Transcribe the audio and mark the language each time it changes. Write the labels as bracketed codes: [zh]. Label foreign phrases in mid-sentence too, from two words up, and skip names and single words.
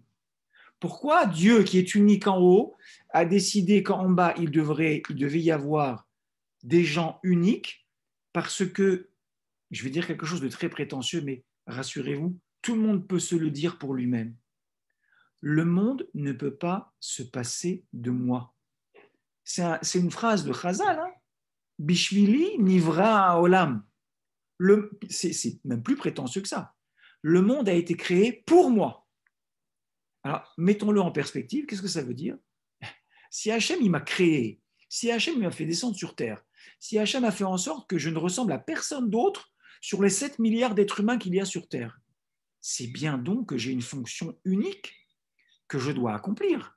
[fr] Pourquoi Dieu, qui est unique en haut, a décidé qu'en bas, il devait y avoir des gens uniques? Parce que, je vais dire quelque chose de très prétentieux, mais rassurez-vous, tout le monde peut se le dire pour lui-même. Le monde ne peut pas se passer de moi. C'est une phrase de Chazal, hein? [he] בשבילי נברא עולם. [fr] C'est même plus prétentieux que ça. Le monde a été créé pour moi. Alors, mettons-le en perspective, qu'est-ce que ça veut dire? Si Hachem, il m'a créé, si Hachem il m'a fait descendre sur Terre, si Hachem a fait en sorte que je ne ressemble à personne d'autre sur les 7 milliards d'êtres humains qu'il y a sur Terre, c'est bien donc que j'ai une fonction unique que je dois accomplir.